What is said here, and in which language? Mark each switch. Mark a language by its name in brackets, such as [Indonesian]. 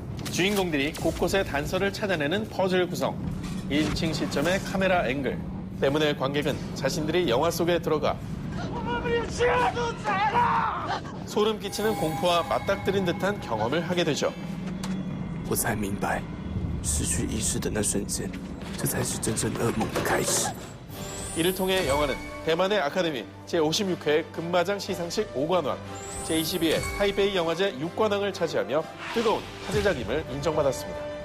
[Korean] 주인공들이 곳곳에 단서를 찾아내는 퍼즐 구성, 1인칭 시점의 카메라 앵글 때문에 관객은 자신들이 영화 속에 들어가 소름 끼치는 공포와 맞닥뜨린 듯한 경험을 하게 되죠. [Chinese] 我才明白，失去意识的那瞬间，这才是真正噩梦的开始。 [Korean] 이를 통해 영화는 대만의 아카데미 제56회 금마장 시상식 5관왕, 제22회 타이베이 영화제 6관왕을 차지하며 뜨거운 화제작임을 인정받았습니다.